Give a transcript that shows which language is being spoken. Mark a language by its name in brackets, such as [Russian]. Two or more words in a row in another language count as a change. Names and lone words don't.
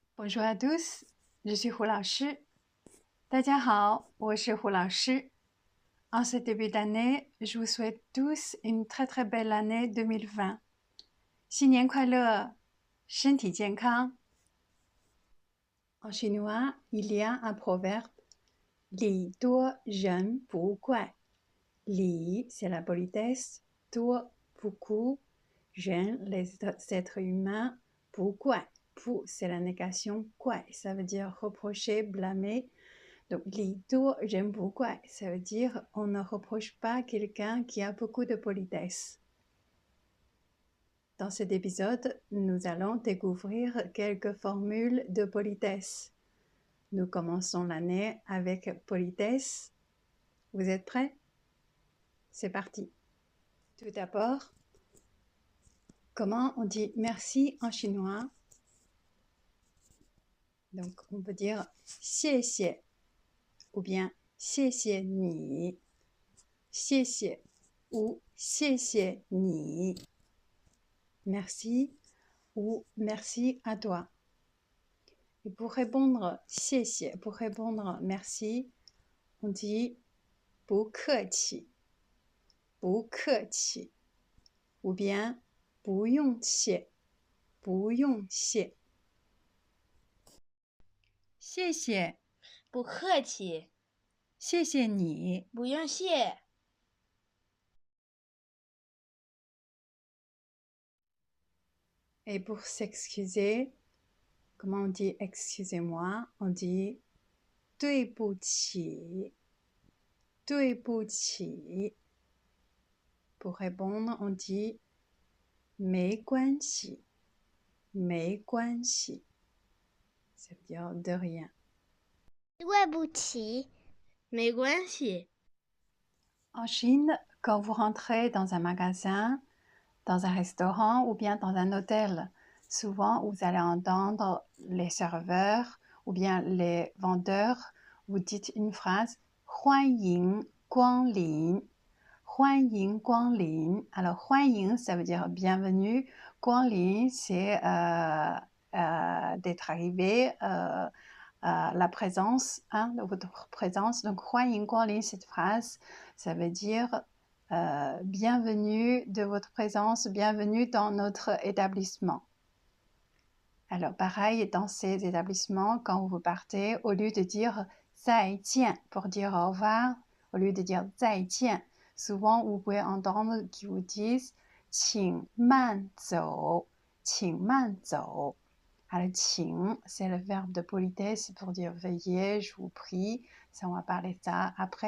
[French] Bonjour à tous, je suis 胡老师。 [Chinese] 大家好，我是胡老师。 [French] En ce début d'année, je vous souhaite tous une très très belle année 2020. [Chinese] 新年快乐，身体健康。 [French] En chinois, il y a un proverbe [Chinese] 礼多人不怪。 [French] 礼 c'est la politesse, 多 beaucoup, 人 les êtres humains, 不怪 pour c'est la négation, 怪 ça veut dire reprocher, blâmer. Donc, [Chinese] 礼多人不怪 [French] ça veut dire on ne reproche pas quelqu'un qui a beaucoup de politesse. Dans cet épisode, nous allons découvrir quelques formules de politesse. Nous commençons l'année avec politesse. Vous êtes prêts? C'est parti. Tout d'abord, comment on dit merci en chinois? Donc, on peut dire 谢谢 ou bien [Chinese] 谢谢你，谢谢 [French] ou [Chinese] 谢谢你。 [French] Merci ou merci à toi. Et pour répondre 谢谢, pour répondre merci, on dit [Chinese] 不客气，不客气 [French] ou bien [Chinese] 不用谢，不用谢。谢谢，不客气，谢谢你。不用谢。 [French] Et pour s'excuser, comment on dit excusez-moi? On dit [Chinese] 对不起，对不起。 [French] Pour répondre, on dit [Chinese] 没关系，没关系。 [French] Ça veut dire de rien. [Chinese] 对不起，没关系。 [French] En Chine, quand vous rentrez dans un magasin, dans un restaurant ou bien dans un hôtel, souvent vous allez entendre les serveurs ou bien les vendeurs vous dites une phrase [Chinese] 欢迎光临，欢迎光临。 [French] Alors 欢迎 ça veut dire bienvenue, 光临 c'est d'être arrivé, la présence, hein, de votre présence. Donc [Chinese] 欢迎光临 [French] cette phrase, ça veut dire bienvenue de votre présence, bienvenue dans notre établissement. Alors pareil, dans ces établissements, quand vous partez, au lieu de dire 再见 pour dire au revoir, au lieu de dire 再见, souvent vous pouvez entendre qu'ils vous disent [Chinese] 请慢走，请慢走。 [French] Alors 请 c'est le verbe de politesse pour dire veuillez, je vous prie, ça on va parler de ça après.